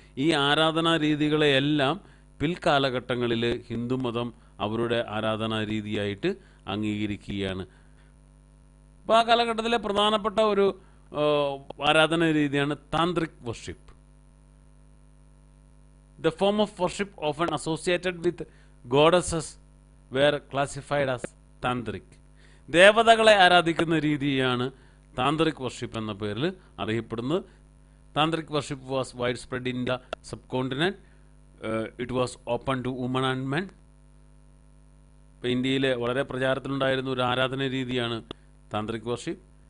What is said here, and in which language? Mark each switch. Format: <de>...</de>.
<ml>ഈ ആരാധനാ രീതികളെയെല്ലാം പിൽക്കാലഘട്ടങ്ങളിൽ ഹിന്ദുമതം അവരുടെ ആരാധനാ രീതിയായിട്ട് അംഗീകരിക്കുകയാണ്. അപ്പോൾ ആ കാലഘട്ടത്തിലെ പ്രധാനപ്പെട്ട ഒരു ആരാധന രീതിയാണ് Tantrik worship.</ml> <en>The form of worship often associated with goddesses were classified as tantric.</en> <ml>ദേവതകളെ ആരാധിക്കുന്ന രീതിയാണ് താന്ത്രിക് വർഷിപ്പ് എന്ന പേരിൽ അറിയപ്പെടുന്നത്.</ml> <en>Tantric worship was widespread in the subcontinent. It was open to woman and men.</en> <ml>ഇപ്പോൾ ഇന്ത്യയിൽ വളരെ പ്രചാരത്തിലുണ്ടായിരുന്ന ഒരു ആരാധന രീതിയാണ് താന്ത്രിക് വർഷിപ്പ്.</ml>